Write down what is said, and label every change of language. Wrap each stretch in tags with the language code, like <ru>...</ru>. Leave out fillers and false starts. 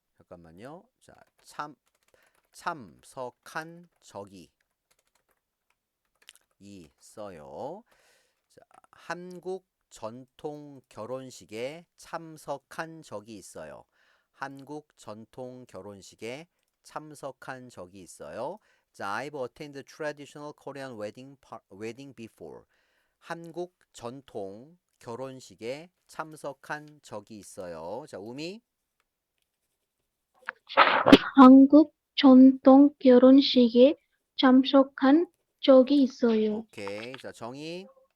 <ko>잠깐만요. 자, 참석한 적이 있어요. 자, 한국 전통 결혼식에 참석한 적이 있어요. 한국 전통 결혼식에 참석한 적이 있어요.</ko> <en>자, I've attended traditional Korean wedding before.</en> <ko>한국 전통 결혼식에 참석한 적이 있어요. 자, 우미. 한국 전통 결혼식에 참석한 적이 있어요.</ko> <en>오케이. 자, 정희.</en>